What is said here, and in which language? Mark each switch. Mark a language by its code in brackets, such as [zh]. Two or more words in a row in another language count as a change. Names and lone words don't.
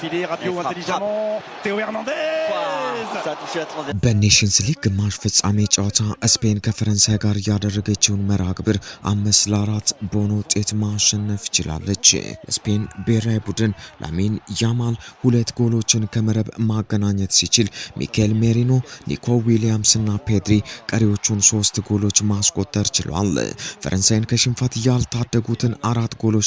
[fr] Filer Rabiot intelligemment. Théo Hernandez. Ça a touché la transition. [am] በኔሽንስ ሊግ ግማሽ ፍጻሜ ጨዋታ ስፔን ከፈረንሳይ ጋር ያደረገችውን መርሃ ግብር 5-4 በሆነ ውጤት ማሸነፍ ችላለች። ስፔን ብሔራዊ ቡድን ላሚን ያማል ሁለት ጎሎችን ከመረብ ማገናኘት ሲችል ሚካኤል ሜሪኖ፣ ኒኮ ዊሊያምስ እና ፔድሪ ቀሪዎቹን 3 ጎሎች ማስቆጠር ችሏል። ፈረንሳይን ከሽንፈት ያልታደጉትን 4 ጎሎች